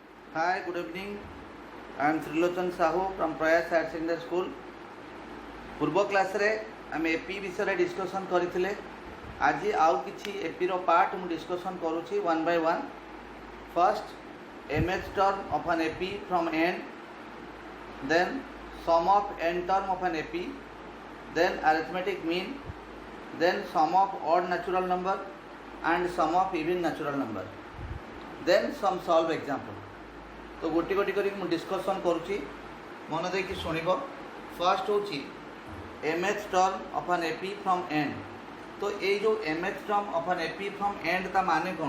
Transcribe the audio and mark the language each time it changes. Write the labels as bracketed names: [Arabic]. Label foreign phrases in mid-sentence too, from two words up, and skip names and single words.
[English] Hi, good evening. I am Trilochan Sahu from Prayas Higher Secondary School. [Odia] ପୂର୍ବ କ୍ଲାସ ରେ ଆମେ ଏପି ବିଷୟ ଡିସକସନ କରୁଥିଲେ। ଆଜି ଆଉ କିଛି ଏପି ର ପାର୍ଟ ମୁଁ ଡିସକସନ କରୁଛି [English] one by one. First nth term of an AP from end, then sum of n term of an AP, then arithmetic mean, then sum of odd natural number and sum of even natural number, then some solve example. [Odia] ତ ଗୋଟି ଗୋଟି କରି ମୁଁ ଡିସକସନ କରୁଛି, ମନ ଦେଇକି ଶୁଣିବ। ଫର୍ଷ୍ଟ ହେଉଛି [English] nth term of an AP from end. [Odia] ତ ଏ ଯୋ [English] nth term of an AP from end [Odia] ତା ମାନେ କଣ?